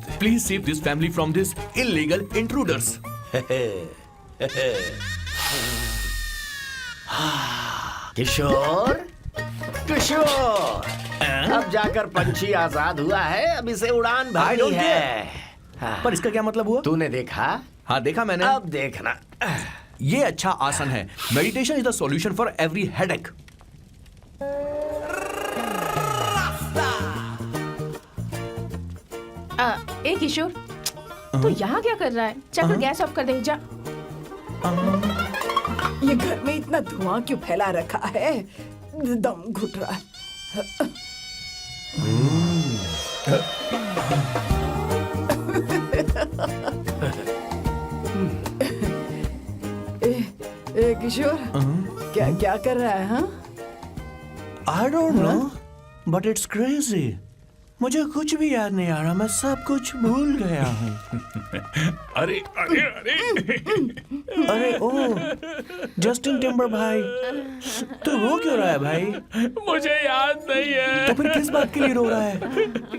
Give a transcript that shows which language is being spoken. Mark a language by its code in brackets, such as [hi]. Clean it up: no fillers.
[en] Please save this family from this illegal intruders. [hi] किशोर, किशोर, अब जाकर पंछी आजाद हुआ है, अब इसे उड़ान [en] I [hi] भरनी [en] don't [hi] है। पर इसका क्या मतलब हुआ? तूने देखा? हाँ देखा मैंने। अब देखना। ये अच्छा आसन है। [en] Meditation is the solution for every headache. [hi] ए किशोर, तू यहाँ क्या कर रहा है? जाकर गैस ऑफ कर दे जा। ये घर में इतना धुआं क्यों फैला रखा है? दम घुट रहा है। ए किशोर, क्या क्या कर रहा है? हाँ, [en] I don't know, but it's crazy. [hi] मुझे कुछ भी याद नहीं आ रहा। मैं सब कुछ भूल गया हूँ। अरे अरे अरे अरे ओ, जस्टिन टिम्बर भाई, तो रो क्यों रहा है भाई? मुझे याद नहीं है। तो फिर किस बात के लिए रो रहा है?